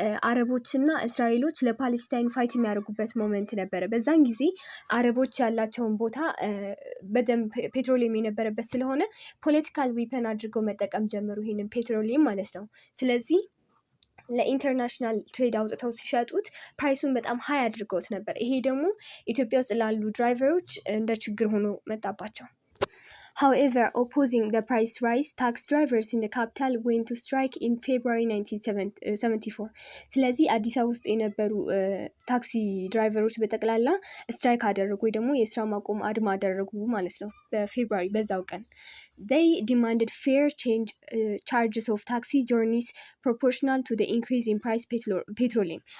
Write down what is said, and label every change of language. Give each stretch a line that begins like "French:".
Amharic: አረቦችና እስራኤሎች ለፓለስታይን ፋይት የሚያደርጉበት ሞመንት ነበረ። በዛን ጊዜ አረቦች ያላቸውን ቦታ በደንብ ፔትሮሊየም የነበረበት ስለሆነ ፖለቲካል ዊፐን አድርገው መጠቀም ጀመሩ ይሄንን ፔትሮሊየም ማለት ነው። ስለዚህ ለኢንተርናሽናል ትሬድ አውጥተው ሲሸጡት ፕራይሱን በጣም ሀይ አድርገውት ነበር። ይሄ ደግሞ ኢትዮጵያ ውስጥ ላሉ ድራይቨሮች እንደ ችግር ሆኖ መጣባቸው።
English: However, opposing the price rise, tax drivers in the capital went to strike in February 1974.
Amharic: ስለዚህ አዲስ አበባ ውስጥ የነበሩ ታክሲ ድራይቨሮች በጠቅላላ ስትራይክ አደረጉ ወይ ደግሞ የስራ ማቆም አድማ አደረጉ ማለት ነው በፌብሩዋሪ በዛው ቀን።
English: They demanded fair charges of taxi journeys proportional to the increase in price petroleum.